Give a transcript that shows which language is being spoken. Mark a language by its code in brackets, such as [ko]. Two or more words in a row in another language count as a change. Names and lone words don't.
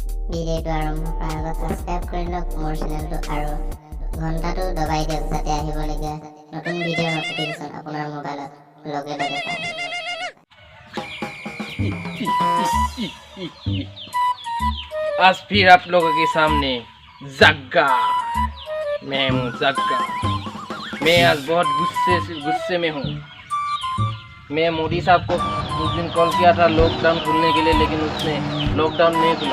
[as] ভিডিঅ'টো আৰম্ভ কৰাৰ আগত ছাবস্ক্ৰাইব কৰি লওক মোৰ চেনেলটো আৰু ঘণ্টাটো দবাই দিয়ক যাতে আহিবলগীয়া নতুন ভিডিঅ'ৰ নটিফিকেশ্যন আপোনাৰ মোবাইলত লগে লগে পায়। [hi] आज फिर आप लोगों के सामने जग्गा। मैं हूँ जग्गा। मैं आज बहुत गुस्से में हूँ। मैं मोदी साहब को उस दिन कॉल किया था लॉकडाउन खुलने के लिए, लेकिन उसने लॉकडाउन नहीं खुला।